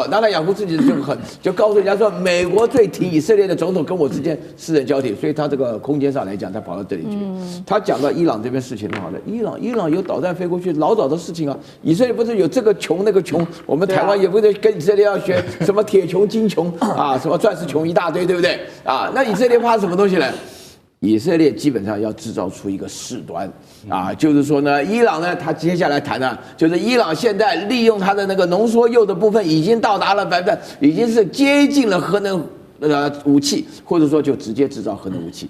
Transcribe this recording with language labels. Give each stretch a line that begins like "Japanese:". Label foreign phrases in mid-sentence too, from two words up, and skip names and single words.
Chinese: 納坦雅胡自己就告訴人家說，美國最挺以色列的總統跟我之間私人交替，所以他這個空間上來講，他跑到這裡去。他講到伊朗這邊事情的話呢，伊朗有導彈飛過去，老早的事情啊。以色列不是有這個窮那個窮，我們台灣也不是跟以色列要學什麼鐵窮金窮啊，什麼鑽石窮一大堆，對不對啊？那以色列怕什麼東西呢？以色列基本上要制造出一個事端啊，就是說呢，伊朗呢，他接下來談呢，就是伊朗現在利用它的那個濃縮鈾的部分已經到達了已經是接近了核能武器，或者說就直接制造核能武器。